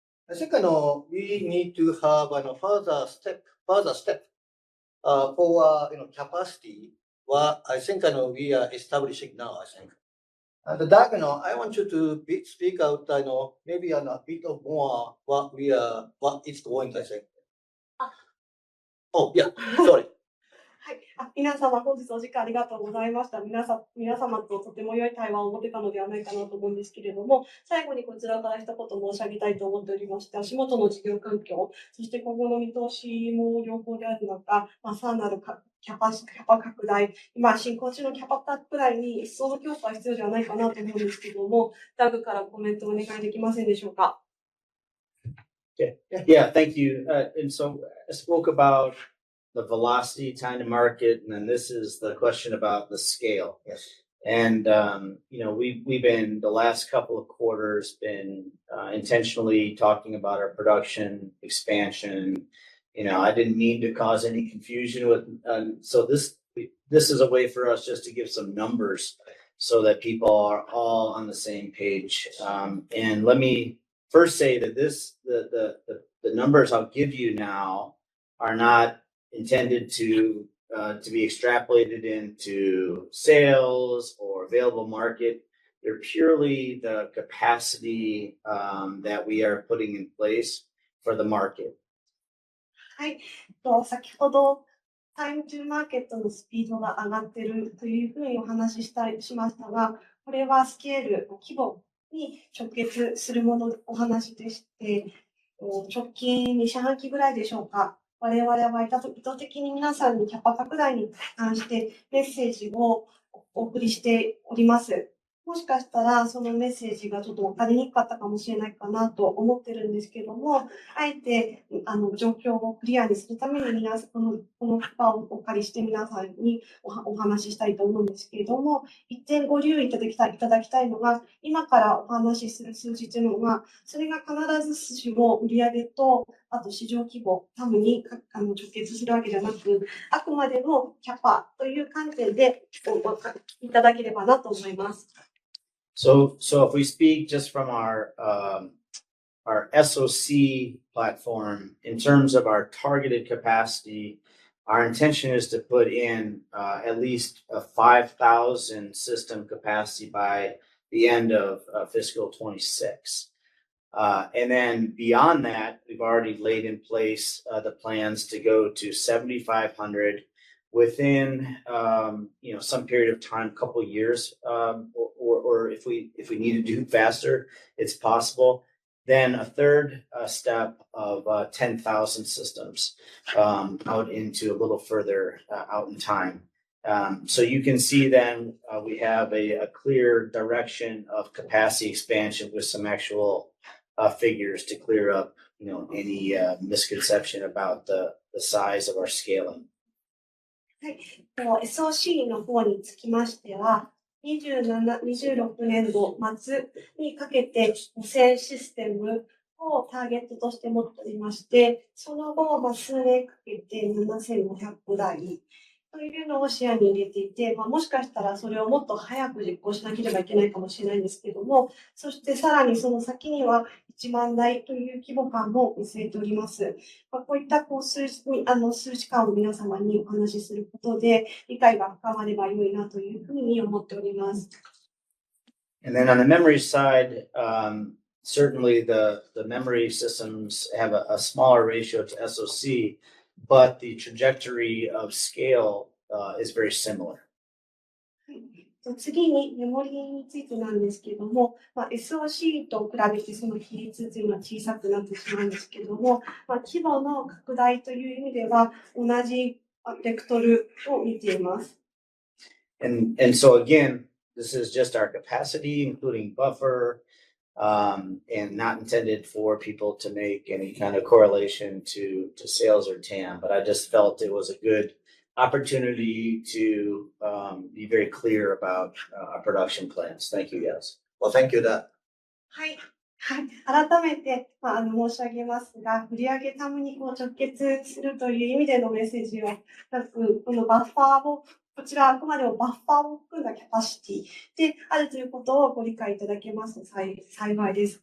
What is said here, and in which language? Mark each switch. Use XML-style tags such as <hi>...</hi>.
<en>I think we need to have further step for capacity. What I think we are establishing now. I think. And Doug, I want you to speak out. Maybe a bit of more what it's going. I think. Oh yeah, sorry.</en> <ja>はい、皆様本日お時間ありがとうございました。皆様ととても良い対話を持てたのではないかなと思うんですけれども、最後にこちらから一言申し上げたいと思っておりまして、足元の事業環境、そして今後の見通しも良好である中、さらなるキャパ拡大、今進行中のキャパ拡大に一層の強化が必要ではないかなと思うんですけれども、ダグからコメントお願いできませんでしょうか。</ja> <en>Yeah, thank you. And so I spoke about the velocity, time to market, and then this is the question about the scale. Yes. And, we've been the last couple of quarters been intentionally talking about our production expansion. I didn't mean to cause any confusion with, so this is a way for us just to give some numbers so that people are all on the same page. And let me first say that the numbers I'll give you now are not intended to be extrapolated into sales or available market. They're purely the capacity that we are putting in place for the market.</en> <ja>はい。先ほどタイムトゥーマーケットのスピードが上がっているというふうにお話ししましたが、これはスケール、規模に直結するお話でして、直近2四半期ぐらいでしょうか。我々は意図的に皆さんにキャパ拡大に関してメッセージをお送りしております。もしかしたらそのメッセージがちょっと分かりにくかったかもしれないかなと思ってるんですけども、あえて状況をクリアにするためにこの場をお借りして皆さんにお話ししたいと思うんですけれども、一点ご留意いただきたいのが、今からお話しする数字というのは、それが必ずしも売上と、あと市場規模、タムに直結するわけじゃなく、あくまでもキャパという観点でいただければなと思います。</ja> <en>So if we speak just from our SoC platform, in terms of our targeted capacity, our intention is to put in at least a 5,000 system capacity by the end of fiscal 26. And then beyond that, we've already laid in place the plans to go to 7,500 within some period of time, couple years, or if we need to do faster, it's possible. Then a third step of 10,000 systems out into a little further out in time. So you can see then we have a clear direction of capacity expansion with some actual figures to clear up any misconception about the size of our scaling.</en> <ja>はい、SoC の方につきましては、26年度末にかけて5000システムをターゲットとして持っておりまして、その後、数年かけて7500台というのを視野に入れていて、もしかしたらそれをもっと早く実行しなければいけないかもしれないんですけども、そしてさらにその先には1万台という規模感も見据えております。こういった数値感を皆様にお話しすることで理解が深まれば良いなというふうに思っております。</ja> <en>And then on the memory side, certainly the memory systems have a smaller ratio to SoC, but the trajectory of scale is very similar.</en> <ja>次にメモリーについてなんですけども、SoC と比べてその比率というのは小さくなってしまうんですけども、規模の拡大という意味では同じベクトルを見ています。</ja> <en>And so again, this is just our capacity, including buffer, and not intended for people to make any kind of correlation to sales or TAM. But I just felt it was a good opportunity to be very clear about our production plans. Thank you, yes. Well, thank you, Dad.</en> <ja>はい。改めて、申し上げますが、売上タムに直結するという意味でのメッセージはなく、このバッファーをこちらあくまでもバッファーを含んだキャパシティであるということをご理解いただけますと幸いです。</ja>